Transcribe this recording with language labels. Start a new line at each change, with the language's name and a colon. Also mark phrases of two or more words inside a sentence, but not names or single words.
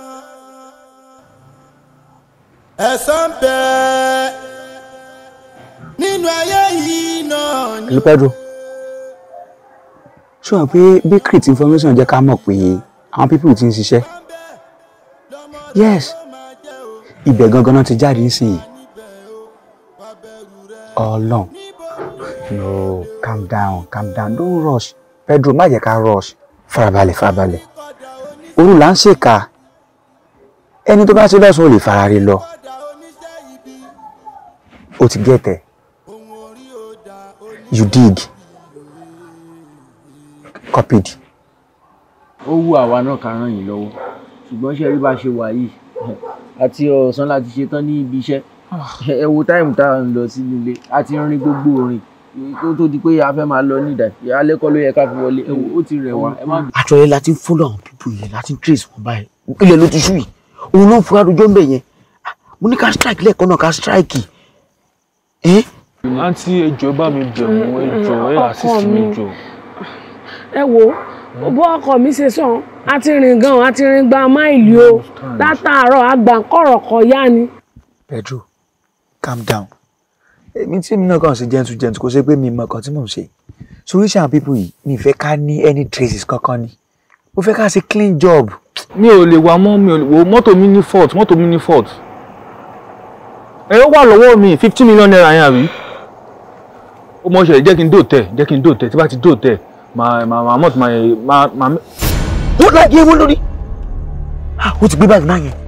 Yoruba: Ẹ̀san bẹ nínú ayé yìí náà ni. Pedro, ṣé wọ́n pé
English: bakery information
Yoruba: jẹ́ ká mọ̀ pé àwọn people ti ń ṣiṣẹ́? Yes, ibẹ̀ gangan náà ti jáde nísìnyí. Ọlọ́run,
English: no, calm down, don't rush.
Yoruba: Pedro, má jẹ́ ká rush. Farabalẹ̀. Òru là ń ṣèkà. Ẹni tó bá ṣe lọ́sùn ò lè fara rẹ̀ lọ. O ti gẹ̀tẹ̀.
English: You dig. Copied.
Yoruba: Ó wù àwa náà ká ràn yín lọ́wọ́ ṣùgbọ́n ṣe rí bá ṣe wà yìí àti ọ̀sán láti ṣe tán ní ibi iṣẹ́ ẹ wo táìmù tá à ń lọ sí nílé a ti rin gbogbo orin kó tó di pé a fẹ́ máa lọ nídà alẹ́ kọ́ ló yẹ ká fi wọlé ẹ wo ó ti rẹ̀ wá. àtọ̀yẹ la ti ń fọ́lọ̀ àwọn pípọ̀ yẹn la ti ń trace wọn báyìí ilẹ̀ ló ti ṣú yìí òun ló ń fura rojọ́ ń bẹ̀ yẹn mo ní ká strike lẹ́ẹ̀kan náà ká strike. àǹtí ẹjọ́ bá mi bẹ̀ wọ́n ẹjọ́ ẹ assist mi jọ. ẹ wo bó ọkọ mi ṣe sàn á ti rìn gan á ti rìn gba máìlì o látàárọ̀ àgbàǹkọ̀rọ̀kọ̀ yá ni. Pedro,
English: calm down.
Yoruba: Èmi tí mi náà kàn ṣe gentle kò ṣe pé mi mọ nǹkan tí mò ń ṣe.
English: Solution people
Yoruba: yìí mi fẹ́ ká ní any traces kankan ni. Mo fẹ́ ká ṣe
English: clean job.
Yoruba: Mi ò lè wá mọ́ mi ò lè wo mọ́tò mi ní fault. Ẹ ó wà lọ́wọ́ mi 50 million naira yẹn àbí. Ó mọ̀ ṣe jẹ́ kí n dòtẹ̀ tí bá ti dòtẹ̀ màá mọ̀ tí màá. Ó lọ yé wọ́n lórí. Ó ti gbé báyìí náà yẹn.